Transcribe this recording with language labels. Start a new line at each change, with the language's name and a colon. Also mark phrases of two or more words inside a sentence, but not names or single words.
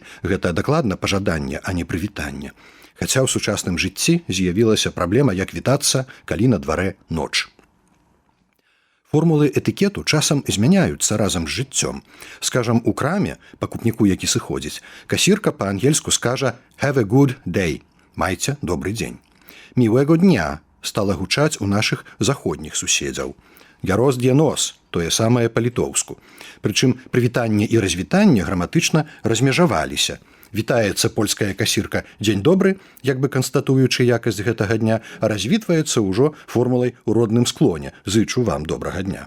Belarusian: Гэта дакладна пажаданне, а не прывітанне. Хаця ў сучасным жыцці з'явілася праблема, як вітацца, калі на дварэ ноч. Формулы этыкету часам змяняюцца разам з жыццём. Скажам, у краме, пакупніку, які сыходзіць, касірка па-ангельску скажа
English: «have a good day» –
Belarusian: «майце добры дзень». «Мілага дня» стала гучаць у нашых заходніх суседзяў.
Lithuanian: «Geros dienos»
Belarusian: – тое самае па-літоўску. Прычым прывітанне і развітанне граматычна размежаваліся. Вітаецца польская касірка «дзень добры», як бы канстатуючы якасць гэтага дня, а развітваецца ўжо формулай у родным склоне «зычу вам добрага дня».